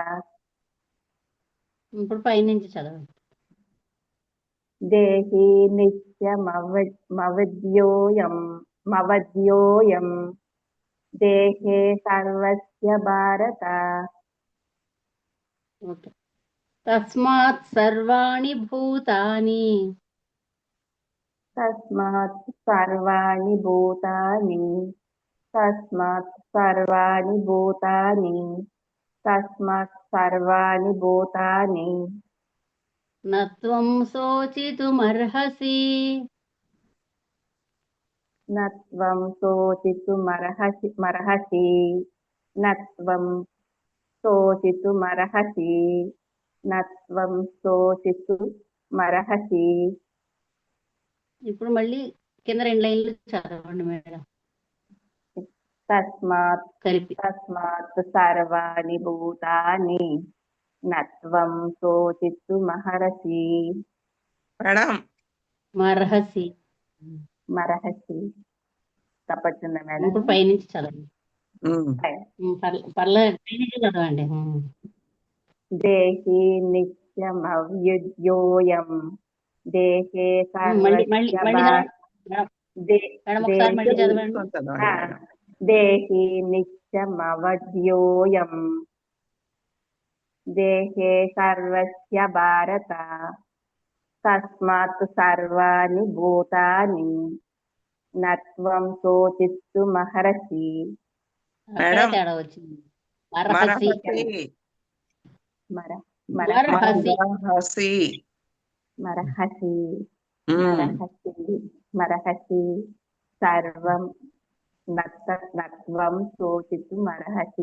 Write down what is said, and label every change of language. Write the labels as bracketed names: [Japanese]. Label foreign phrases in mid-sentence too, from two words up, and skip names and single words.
[Telugu] ఇప్పుడు పైనుంచి చదవండి. [Sanskrit] దేహి నిత్యమవధ్యోయం మవధ్యోయం దేహే సర్వస్య భారత. [Telugu] ఓకే. [Sanskrit] తస్మాత్ సర్వాణి భూతాని తస్మాత్ సర్వాణి భూతాని తస్మాత్ సర్వాణి భూతాని తస్మాత్ సర్వాణి భూతాని నత్వం శోచితుమర్హసి నత్వం శోచితుమర్హసి నత్వం శోచితుమర్హసి నత్వం శోచితుమర్హసి. [Telugu] ఇప్పుడు మళ్ళీ కింద 2 లైన్లు చదవండి మేడం. [Sanskrit] తస్మాత్ [Telugu] కలిపి [Sanskrit] తస్మాత్ సర్వాణి భూతాని నత్వం శోచితుమర్హసి. [Telugu] మేడం [Sanskrit] మర్హసి [Telugu] మర్హసి తప్పకుండా మేడం. ఇప్పుడు పైనుంచి చదవండి. పర్లేదు, పైనుంచి చదవండి. [Sanskrit] దేహి నిత్యమవ్యయోయం దేహే సర్వస్య దేహి నిత్యమవధ్యోయం దేహే సర్వస్య భారత తస్మాత్ సర్వాణి భూతాని నత్వం శోచితుమర్హసి. [Telugu] తేడా వచ్చింది. మర్హసి [Sanskrit] మర్హసి మర్హసి మర్హసి సర్వం నత్వం శోచితుమర్హసి.